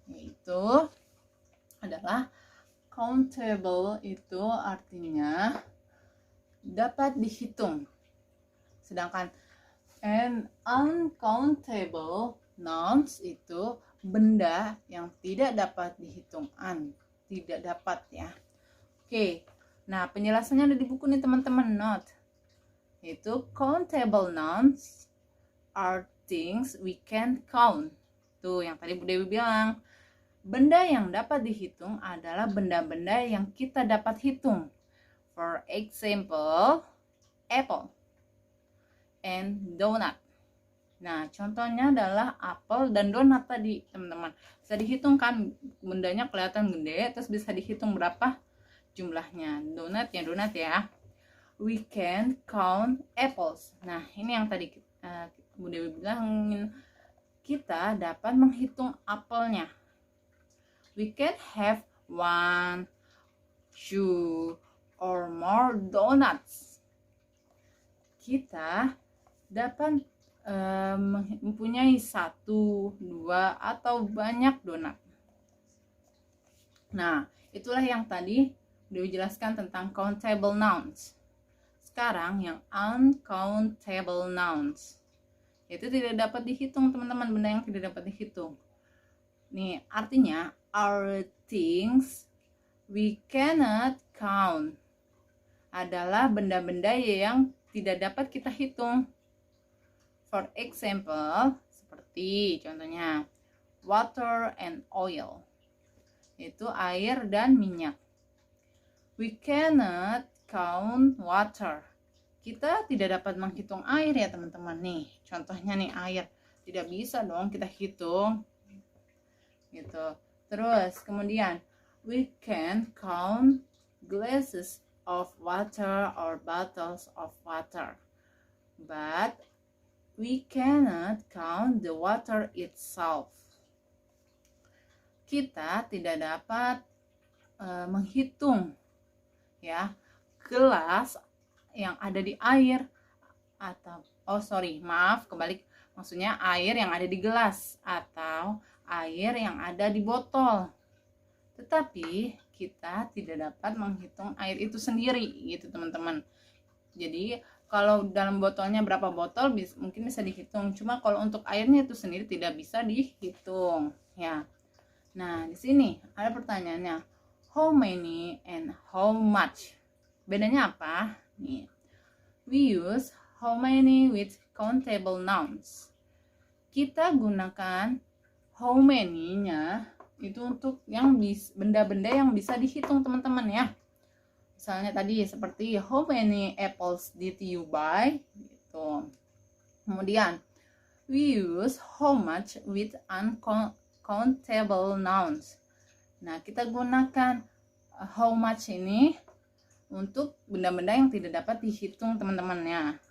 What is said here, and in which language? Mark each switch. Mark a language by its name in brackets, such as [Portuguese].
[Indonesian] Yaitu adalah countable itu artinya dapat dihitung. Sedangkan and uncountable nouns itu benda yang tidak dapat dihitung, tidak dapat ya. Oke, nah penjelasannya ada di buku nih teman-teman, note. Itu [English] countable nouns are things we can count. [Indonesian] Tuh yang tadi Bu Dewi bilang, benda yang dapat dihitung adalah benda-benda yang kita dapat hitung. [English] For example, apple and donut. [Indonesian] Nah, contohnya adalah apel dan donat tadi, teman-teman. Bisa dihitung kan, bendanya kelihatan gede, terus bisa dihitung berapa jumlahnya. Donat ya. [English] We can count apples. [Indonesian] Nah, ini yang tadi Bu Dewi bilang, kita dapat menghitung apelnya. [English] We can have 1, 2, or more donuts. [Indonesian] Kita dapat mempunyai 1, 2, atau banyak donat. Nah, itulah yang tadi dijelaskan tentang countable nouns. Sekarang yang uncountable nouns. Itu tidak dapat dihitung, teman-teman, benda yang tidak dapat dihitung. Nih, artinya [English] are things we cannot count. [Indonesian] Adalah benda-benda yang tidak dapat kita hitung. [English] For example, [Indonesian] seperti contohnya [English] water and oil. [Indonesian] Itu air dan minyak. [English] We cannot count water. [Indonesian] kita tidak dapat menghitung air ya teman-teman. Nih contohnya nih air, tidak bisa dong kita hitung gitu. Terus kemudian [English] we can count glasses of water or bottles of water, but we cannot count the water itself. [Indonesian] Kita tidak dapat menghitung ya gelas yang ada di air atau kebalik, maksudnya air yang ada di gelas atau air yang ada di botol. Tetapi kita tidak dapat menghitung air itu sendiri gitu teman-teman. Jadi kalau dalam botolnya berapa botol mungkin bisa dihitung, cuma kalau untuk airnya itu sendiri tidak bisa dihitung ya. Nah, di sini ada pertanyaannya, [English] how many and how much? [Indonesian] Bedanya apa? Nih. [English] We use how many with countable nouns. [Indonesian] Kita gunakan how many-nya itu untuk yang benda-benda yang bisa dihitung teman-teman ya. Misalnya tadi seperti [English] how many apples did you buy? [Indonesian] Gitu. Kemudian [English] we use how much with uncountable nouns. [Indonesian] Nah, kita gunakan how much ini untuk benda-benda yang tidak dapat dihitung teman-teman ya.